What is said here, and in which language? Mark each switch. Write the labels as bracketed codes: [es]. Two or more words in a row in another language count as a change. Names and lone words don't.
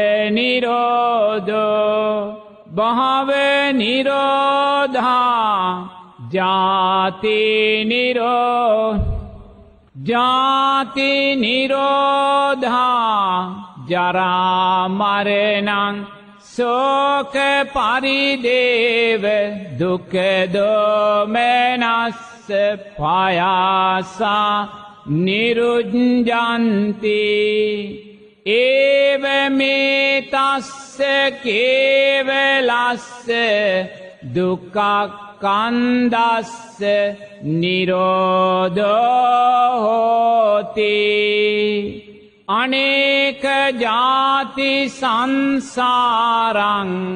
[pi] නිරෝධෝ භව නිරෝධා ජාති නිරෝධ ජාති නිරෝධා ජරා මරණං ශෝක පරිදේව දුක්ඛ දෝමනස්ස පායාසා නිරුඤ්ජන්ති ඒවමේ තස්ස කේවලස්ස දුක්ඛ කන්දස්ස නිරෝධෝ හෝති අනේක ජාති සංසාරං